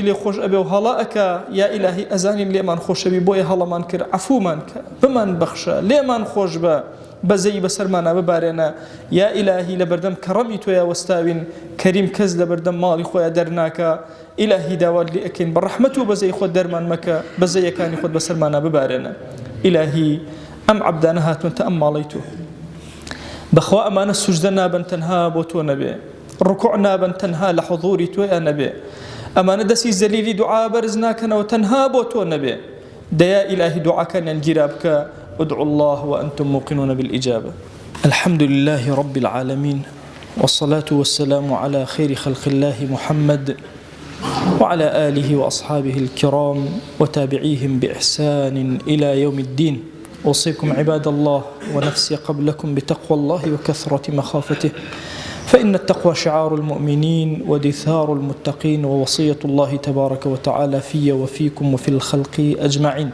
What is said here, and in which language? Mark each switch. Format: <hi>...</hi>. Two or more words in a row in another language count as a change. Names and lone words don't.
<ckb>لێ خۆش ئەبێ و هەڵا ئەکا یا ئیلاهی ئەزانین لێمان خۆشەوی بۆیە هەڵەمان کرد عەفومان کە بمان بەخشە لێمان خۆش بە بەزەی بەسەرمانە ببارێنە یا ئیلاهی لە بەردەم کەڕەمی تۆیە وەستاوین کەریم کەس لە بەردەم ماڵی خۆیان دەرناکە ئیلاهی داوات لێ ئەکەین بە ڕەحمەت و بەزەی خۆت دەرمان مەکە بەزەیەکانی خۆت بەسەرمانە ببارێنە ئیلاهی ئەم عەبدانە هاتوونتە ئەم ماڵەی تۆ بەخوا ئەمانە سوجدە نابن تەنها بۆ تۆ نەبێ ڕکوع نابن تەنها لە حضوری تۆیان نەبێ ئەمانە دەستی زەلیلی دوعا بەرز ناکەنەوە تەنها بۆ تۆ نەبێ دەیا ئیلاهی دوعاکانیان گیرا بکە</ckb> <ar>ادعوا الله وأنتم موقنون بالإجابة. الحمد لله رب العالمين والصلاة والسلام على خير خلق الله محمد وعلى آله وأصحابه الكرام وتابعيهم بإحسان إلى يوم الدين. أوصيكم عباد الله ونفسي قبلكم بتقوى الله وكثرة مخافته فإن التقوى شعار المؤمنين ودثار المتقين ووصية الله تبارك وتعالى في وفيكم وفي الخلق أجمعين.</ar>